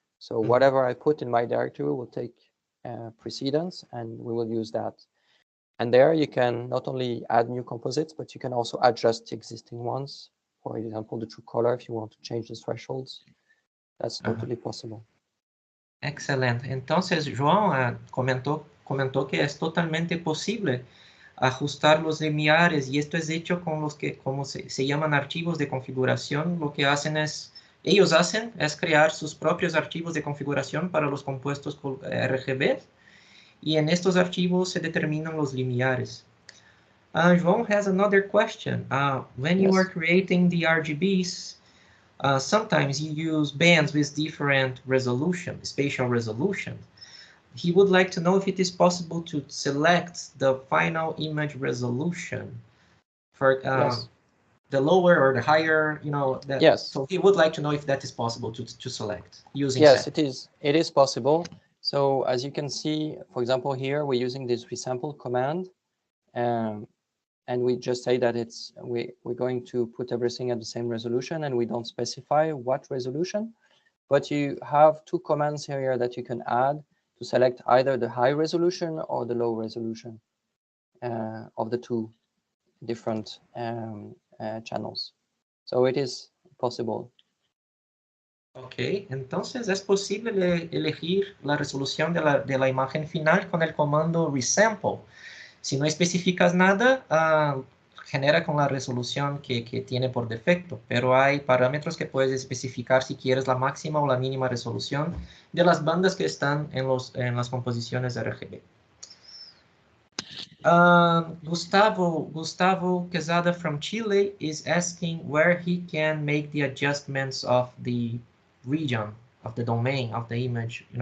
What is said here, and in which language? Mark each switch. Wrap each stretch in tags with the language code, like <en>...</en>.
<en>So whatever I put in my directory will take precedence, and we will use that. And there you can not only add new composites, but you can also adjust the existing ones. For example, the true color, if you want to change the thresholds. That's totally possible.</en> <es>Excelente. Entonces, João comentó que es totalmente posible ajustar los limiares, y esto es hecho con los que, como se llaman archivos de configuración. Lo que ellos hacen es crear sus propios archivos de configuración para los compuestos RGB, y en estos archivos se determinan los limiares.</es> <en>João has another question. When you are creating the RGBs, sometimes you use bands with different resolution, spatial resolution. He would like to know if it is possible to select the final image resolution for the lower or the higher, So he would like to know if that is possible to select using Yes, it is possible. So as you can see, for example, here we're using this resample command. And we just say that we're going to put everything at the same resolution, and we don't specify what resolution. But you have two commands here that you can add to select either the high resolution or the low resolution of the two different channels. So it is possible.</en> <es>Ok, entonces es posible elegir la resolución de la imagen final con el comando resample. Si no especificas nada, genera con la resolución que tiene por defecto, pero hay parámetros que puedes especificar si quieres la máxima o la mínima resolución de las bandas que están en las composiciones RGB.</es> <en>Gustavo Quezada from Chile is asking where he can make the adjustments of the region, of the domain, of the image,</en>